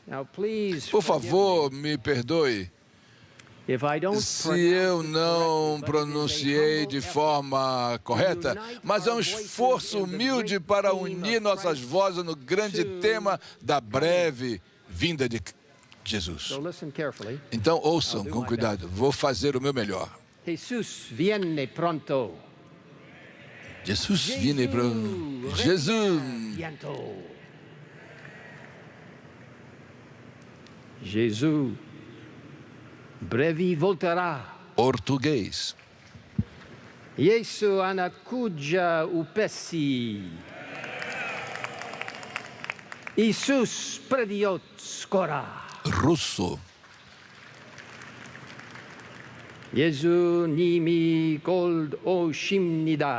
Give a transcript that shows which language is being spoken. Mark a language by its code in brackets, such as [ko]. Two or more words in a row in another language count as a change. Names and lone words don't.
[pt] Por favor, me perdoe se eu não pronunciei de forma correta, mas é um esforço humilde para unir nossas vozes no grande tema da breve vinda de Jesus. [en] So listen carefully. [pt] Então ouçam com cuidado. Vou fazer o meu melhor. [es] Jesus viene pronto. Jesus viene pronto. Jesus. [pt] Jesus brevi voltará. Português. [sw] Yesu anakuja upesi. [ru] Исус придёт скоро. [pt] Russo. [ko] 예수님이 곧 오십니다.